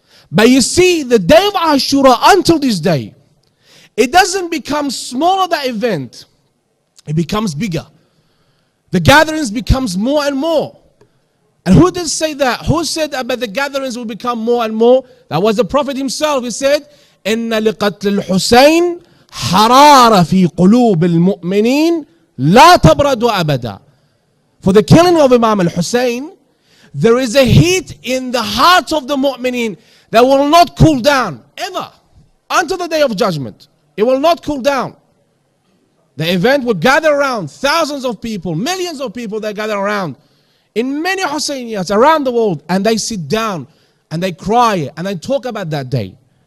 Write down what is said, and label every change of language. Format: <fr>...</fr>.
<en>But you see, the day of Ashura until this day, it doesn't become smaller, that event. It becomes bigger. The gatherings becomes more and more. And who did say that? Who said about the gatherings will become more and more? That was the Prophet himself. He said,</en> <ar>إِنَّ لِقَتْلِ الْحُسَيْنِ حَرَارَ فِي قُلُوبِ الْمُؤْمِنِينَ لَا تَبْرَدُ أَبَدًا.</ar> <en>For the killing of Imam al-Hussein, there is a heat in the heart of the mu'mineen that will not cool down ever until the day of judgment. It will not cool down. The event will gather around thousands of people, millions of people that gather around in many Husayniyas around the world, and they sit down and they cry and they talk about that day.</en>